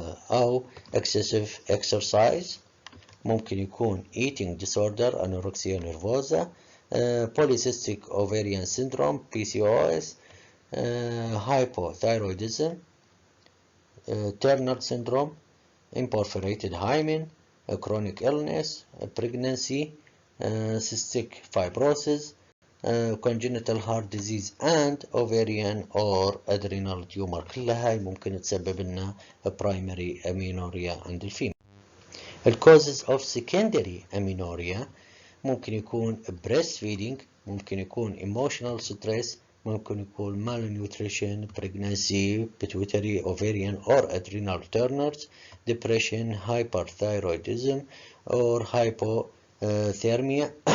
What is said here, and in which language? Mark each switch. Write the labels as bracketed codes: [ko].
[en] أو excessive exercise، [ar] ممكن يكون [en] eating disorder anorexia nervosa، polycystic ovarian syndrome PCOS، hypothyroidism، Turner syndrome، imperforated hymen، chronic illness، pregnancy، cystic fibrosis، congenital heart disease and ovarian or adrenal tumor. [ar] كلها هاي ممكن تسبب لنا primary amenorrhea عند الفيميل. [en] الكوزز of secondary amenorrhea [ar] ممكن يكون [en] breastfeeding، ممكن يكون emotional stress، ممكن يكون malnutrition، pregnancy، pituitary, ovarian or adrenal tumors، depression، hyperthyroidism or hypothermia